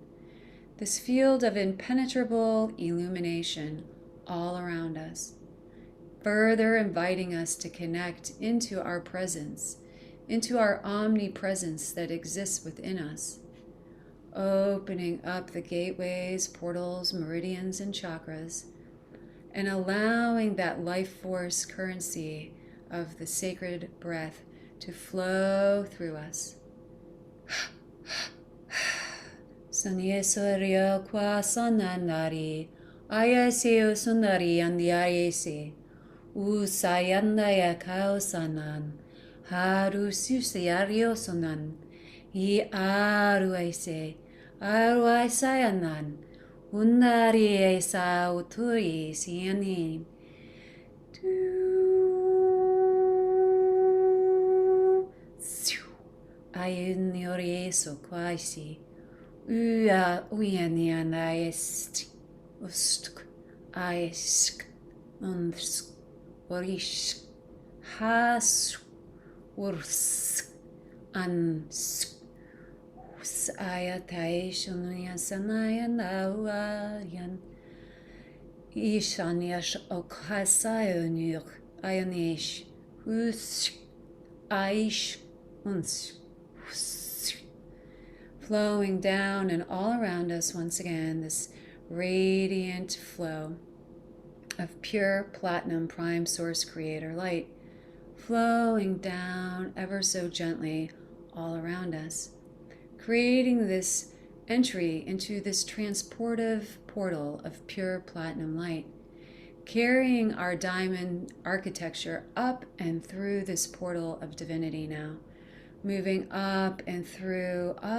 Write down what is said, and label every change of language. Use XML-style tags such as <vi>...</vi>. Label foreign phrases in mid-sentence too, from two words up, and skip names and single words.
<en>This field of impenetrable illumination all around us, further inviting us to connect into our presence, into our omnipresence that exists within us, opening up the gateways, portals, meridians, and chakras, and allowing that life force currency of the sacred breath to flow through us. Sanyesorio qua sananari, ayaseo sunari andiayese, usayandaya kausanan, haru susiario sonan, I aruaise, aruaisayanan, unari sa uturi sianin. Ayuniore so quasi, ua uianiana est, ustk, aisk, unsk, orisk, has, ursk, ansk. Ayatai shunuya sanaya nawayan Ishaniash okasayonur ayanish hus aish uns, flowing down and all around us once again, this radiant flow of pure platinum prime source creator light, flowing down ever so gently all around us, creating this entry into this transportive portal of pure platinum light, carrying our diamond architecture up and through this portal of divinity now, moving up and through,</en>